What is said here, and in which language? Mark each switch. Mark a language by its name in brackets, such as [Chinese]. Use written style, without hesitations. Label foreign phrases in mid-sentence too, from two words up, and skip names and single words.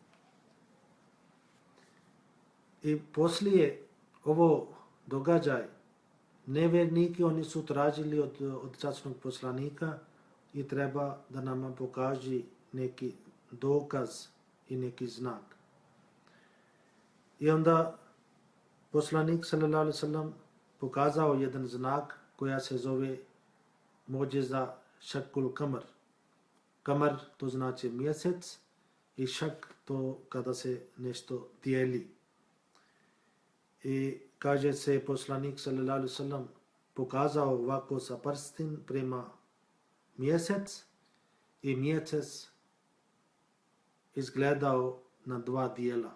[Bosnian] I poslije ovo događaj, nevjerniki oni su tražili od časnog poslanika i treba da nama pokaži neki dokaz i neki znak. I onda poslanik [Arabic] صلى الله عليه وسلم [Bosnian] pokazao jedan znak koja se zove [Arabic] معجزة شق القمر. [Bosnian] Kamar to znači mjesec i šak to kada se nešto dijeli. I kaže se poslanik [Arabic] صلى الله عليه وسلم [Bosnian] pokazao ovako sa prstim prema mjesec i mjesec izgledao na dva dijela.